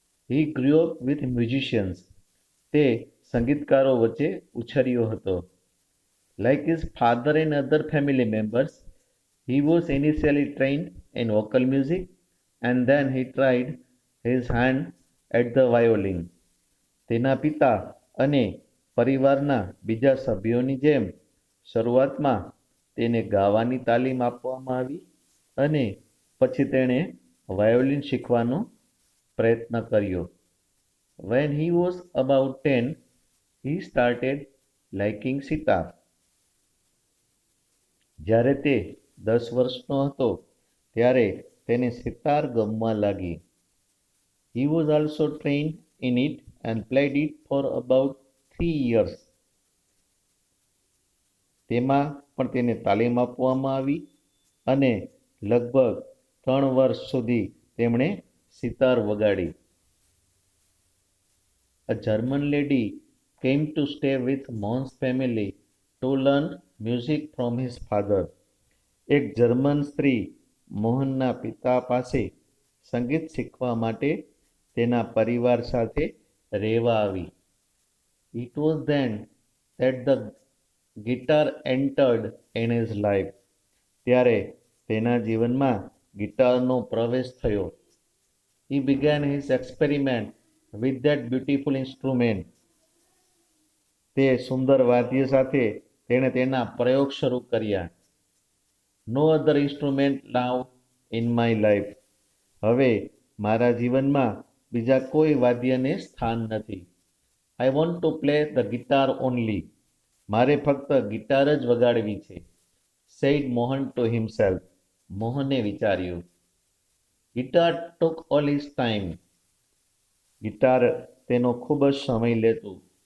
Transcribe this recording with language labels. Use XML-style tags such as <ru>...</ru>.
<en>He grew up with musicians.</en> <gu>તે સંગીતકારો વચ્ચે ઉછર્યો હતો.</gu> <en>Like his father and other family members, he was initially trained in vocal music and then he tried his hand at the violin.</en> <gu>તેના પિતા અને પરિવારના બીજા સભ્યોની જેમ શરૂઆતમાં તેને ગાવાની તાલીમ આપવામાં આવી અને પછી તેણે વાયોલિન શીખવાનો પ્રયત્ન કર્યો.</gu> <en>When he was about 10, he started liking sitar.</en> <gu>જ્યારે તે 10 વર્ષનો હતો ત્યારે તેને સિતાર ગમવા લાગી.</gu> <en>He was also trained in it and played it for about 3 years.</en> <gu>તેમાં પણ તેને તાલીમ આપવામાં આવી અને લગભગ 3 વર્ષ સુધી તેમણે સિતાર વગાડી.</gu> <en>A German lady came to stay with Mohan's family to learn music from his father.</en> <gu>એક જર્મન સ્ત્રી મોહનના પિતા પાસે સંગીત શીખવા માટે તેના પરિવાર સાથે રહેવા આવી.</gu> <en>It was then that the guitar entered in his life.</en> <gu>ત્યારે તેના જીવનમાં ગિટારનો પ્રવેશ થયો.</gu> <en>He began his experiment with that beautiful instrument.</en> <gu>તે સુંદર વાદ્ય સાથે તેણે તેના પ્રયોગ શરૂ કર્યા.</gu> <en>No other instrument now in my life.</en> <gu>હવે મારા જીવનમાં બીજા કોઈ વાદ્યને સ્થાન નથી.</gu> <en>I want to play the guitar only.</en> <gu>મારે ફક્ત ગિટાર જ વગાડવી છે.</gu> <en>Said Mohan to himself.</en> <gu>મોહને વિચાર્યું.</gu> <en>Guitar took all his time.</en> <gu>Guitar તેનો ખૂબ જ સમય લેતું.</gu>